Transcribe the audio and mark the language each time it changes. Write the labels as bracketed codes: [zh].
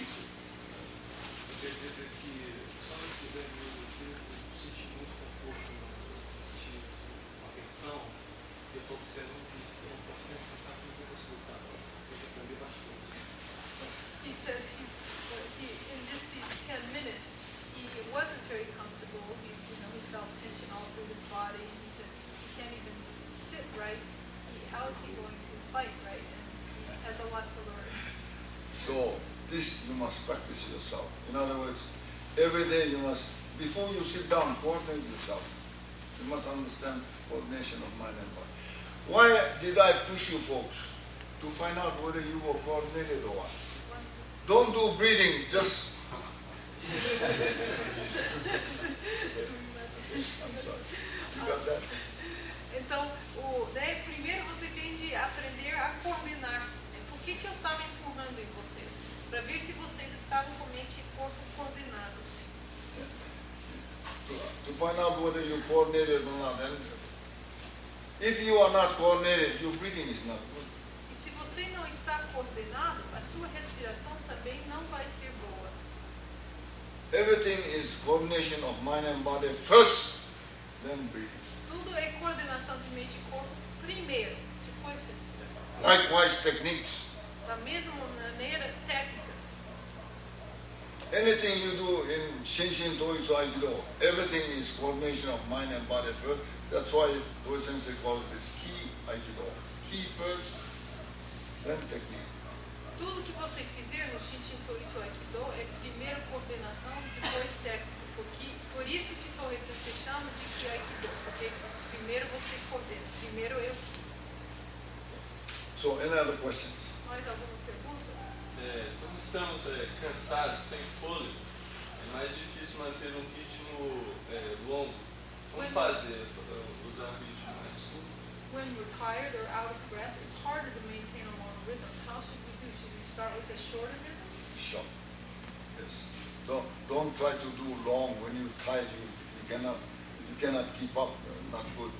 [pt] Eu percebi que só nesse 10 minutos eu senti muito conforto, senti uma tensão, e eu estou observando que eu não posso nem sentar para ver o resultado. Eu tenho que aprender bastante. [en] He says in just these 10 minutes, he wasn't very comfortable. He felt tension all through his body. And he said he can't even sit right. How is he going to fight right? And he has a lot to learn. So this you must practice yourself. In other words, every day you must, before you sit down, coordinate yourself. You must understand coordination of mind and body. Why did I push you folks? To find out whether you were coordinated or what. Don't do breathing, just... I'm sorry. You got that? [pt] Então, primeiro você tem de aprender a coordenar-se. Por que eu estava empurrando em vocês? Para ver se vocês estavam com mente e corpo coordenados. [en] To find out whether you're coordinated or not. And if you are not coordinated, your breathing is not good. [pt] E se você não está coordenado, a sua respiração também não vai ser boa. [en] Everything is coordination of mind and body first, then breathing. [pt] Tudo é coordenação de mente e corpo primeiro, depois respiração. [en] Likewise, techniques. [pt] Da mesma maneira, técnicas. [en] Anything you do in Shin Shin Toitsu Aikido, everything is coordination of mind and body first. That's why Tohei Sensei calls this Ki Aikido. Ki first, then technique. [pt] Tudo que você fizer no Shin Shin Toitsu Aikido é primeiro coordenação, depois técnica. Por isso que Tohei Sensei chama de Ki Aikido, porque primeiro você coordena, primeiro eu. [en] So, any other questions? [pt] Mais alguma pergunta? Quando estamos cansados, sem fôlego, é mais difícil manter um ritmo longo. Como fazer usar um ritmo mais curto? [en] When we're tired or out of breath, it's harder to maintain a long rhythm. How should we do? Should we start with a shorter rhythm? Short. Yes. Don't try to do long. When you're tired, you cannot keep up. Not good.